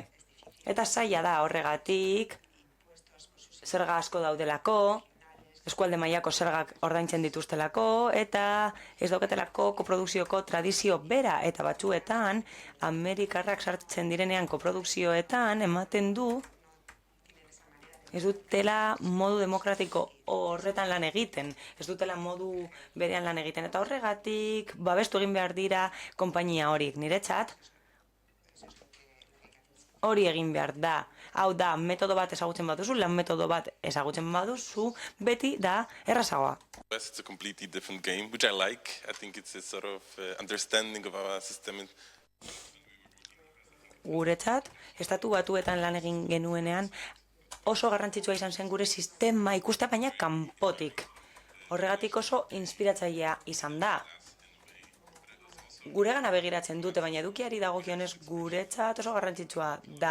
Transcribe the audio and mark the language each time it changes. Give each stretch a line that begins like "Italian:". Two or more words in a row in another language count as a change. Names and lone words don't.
Basque: Eta zaila da horregatik, zerga asko daudelako, eskualde mailako zergak ordaintzen dituztelako, eta ez dauketelako koprodukzioko tradizio bera, eta batzuetan, Amerikarrak sartzen direnean koprodukzioetan ematen du, ez dutela modu demokratiko horretan lan egiten, ez dutela modu berean lan egiten, eta horregatik babestu egin behar dira konpainia horiek. Niretzat, hori egin behar da. Hau da, metodo bat ezagutzen baduzu, lan metodo bat ezagutzen baduzu, beti da errazagoa.
English: It's a completely different game, which I like. I think it's a sort of understanding of our system.
Basque: Guretzat, estatu batuetan lan egin genuenean, oso garrantzitsua izan zen gure sistema ikustea, baina kanpotik. Horregatik oso inspiratzailea izan da. Guregana begiratzen dute, baina edukiari dagokionez guretzat oso garrantzitsua da.